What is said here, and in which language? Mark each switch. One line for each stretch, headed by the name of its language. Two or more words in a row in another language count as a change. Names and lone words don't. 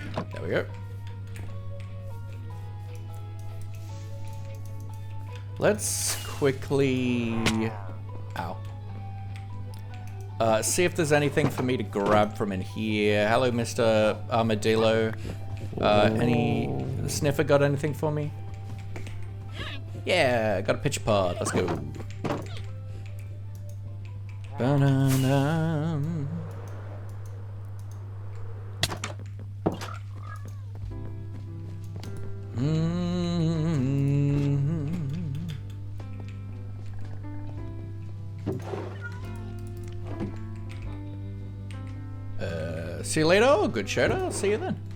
English: There we go. Let's quickly... Ow. See if there's anything for me to grab from in here. Hello, Mr. Armadillo. Any sniffer got anything for me? Yeah, got a pitcher pod. Let's go. Ba-na-na. See you later. Oh, good shout out. I'll see you then.